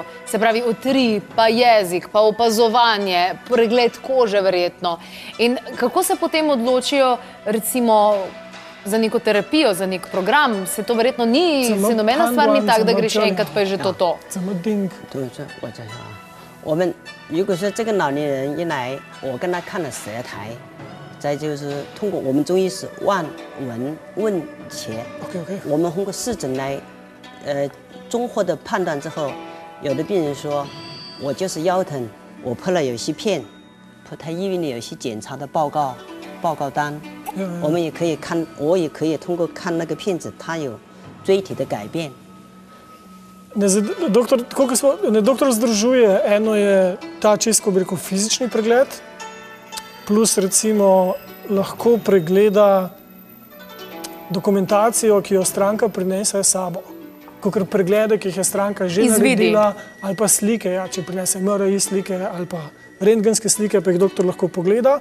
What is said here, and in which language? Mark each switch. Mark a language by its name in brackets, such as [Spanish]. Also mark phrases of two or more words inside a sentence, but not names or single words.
[Slovenian] Se pravi, utrip, pa jezik, pa opazovanje, pregled kože verjetno. In kako se potem odločijo, recimo, za neko terapijo, za nek program, se to verjetno ni, se nobena stvar ni tak, da greš enkrat, pa je že to. [Chinese] 怎么定？对，我再说啊，我们如果说这个老年人一来，我跟他看了舌苔，再就是通过我们中医是望闻问切， 我们通过视诊来，综合的判断之后，有的病人说，我就是腰疼，我拍了有些片，他医院里有些检查的报告单。我们也可以看，我也可以通过看那个片子，它有椎体的改变。 [Slovenian] Doktor združuje, eno je ta čisto, bi rekel, fizični pregled, plus recimo lahko pregleda dokumentacijo, ki jo stranka prinese s sabo. Kakor preglede, ki jih je stranka že naredila, ali pa slike, ja, če prinese MRI slike ali pa rentgenske slike, pa jih doktor lahko pogleda.